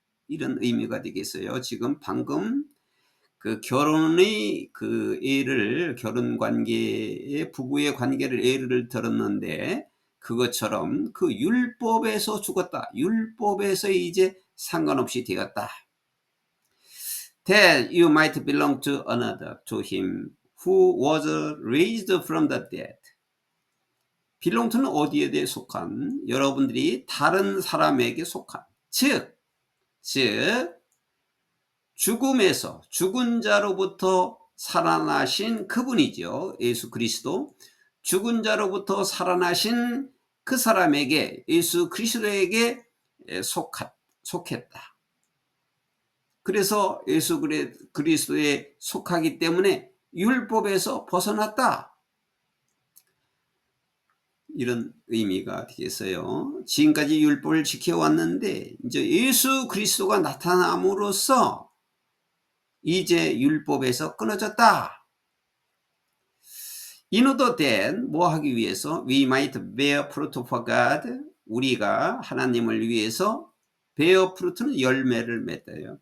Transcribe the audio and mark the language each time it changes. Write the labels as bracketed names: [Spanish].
[Korean] 이런 의미가 되겠어요. 지금 방금 그 결혼의 그 예를, 결혼 관계의 부부의 관계를 예를 들었는데 그것처럼 그 율법에서 죽었다. 율법에서 이제 상관없이 되었다. [English] That you might belong to another, to him who was raised from the dead. [Korean] belong to는 어디에 대해 속한, 여러분들이 다른 사람에게 속한, 즉 죽음에서, 죽은 자로부터 살아나신 그분이죠. 예수 그리스도. 죽은 자로부터 살아나신 그 사람에게, 예수 그리스도에게 속했다. 그래서 예수 그리스도에 속하기 때문에 율법에서 벗어났다. 이런 의미가 되겠어요. 지금까지 율법을 지켜왔는데 이제 예수 그리스도가 나타남으로써 이제 율법에서 끊어졌다. [English] In order that, [Korean] 뭐 하기 위해서? [English] We might bear fruit for God. [Korean] 우리가 하나님을 위해서, bear fruit는 열매를 맺어요.